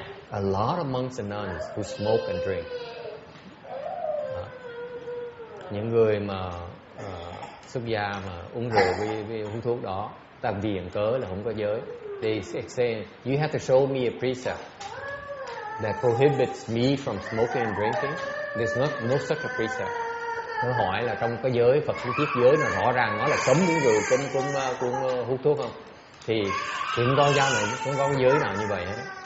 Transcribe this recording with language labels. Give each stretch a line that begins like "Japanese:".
English: A lot of monks and nuns who smoke and drink.
Vietnamese: Những người mà xuất gia mà uống rượu với uống thuốc đó, ta viện cớ là không có giới.
English: They say you have to show me a precept that prohibits me from smoking and drinking. There's no such a precept.
Vietnamese: Nó hỏi là trong cái giới Phật triết giới nó rõ ràng nó là cấm uống rượu, cấm hút thuốc không? thì không có giáo này, không có giới nào như vậy hết.